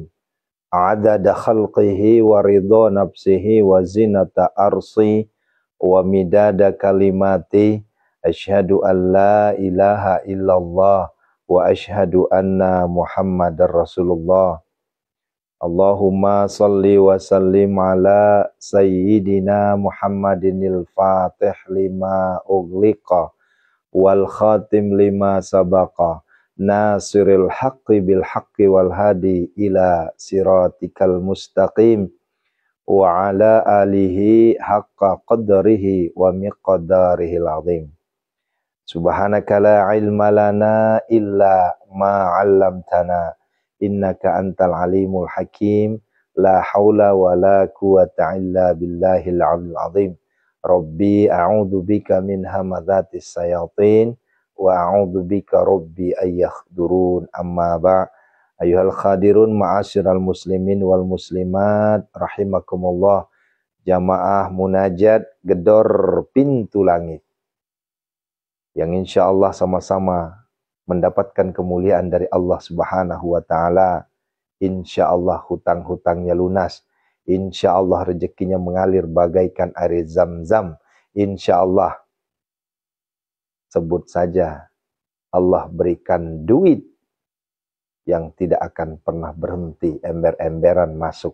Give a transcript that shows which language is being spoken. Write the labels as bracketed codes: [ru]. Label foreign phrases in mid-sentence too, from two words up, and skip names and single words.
[ar] عدد خلقه ورضا نفسه وزنة عرشه ومداد كلماته. أشهد أن لا إله إلا الله وأشهد أن محمدا رسول الله. اللهم صل وسلم على سيدنا محمد الفاتح لما أغلق والخاتم لما سبق ناصر الحق بالحق والهادي إلى صراطك المستقيم وعلى آله حق قدره ومقداره العظيم. سبحانك لا علم لنا إلا ما علمتنا إنك أنت العليم الحكيم. لا حول ولا قوة إلا بالله العلي العظيم. رب أعوذ بك من همزات الشياطين وأعوذ بك رب أن يحضرون. أما بعد أيها الحاضرون معاشر المسلمين والمسلمات رحمكم الله. [id] Jamaah munajat gedor pintu langit yang [ar] إن شاء الله [id] sama-sama mendapatkan kemuliaan dari Allah [ar] سبحانه وتعالى. إن شاء الله [id] hutang-hutangnya lunas, [ar] إن شاء الله [id] rezekinya mengalir bagaikan air zam-zam. [ar] إن شاء الله, [id] sebut saja, Allah berikan duit yang tidak akan pernah berhenti, ember-emberan masuk.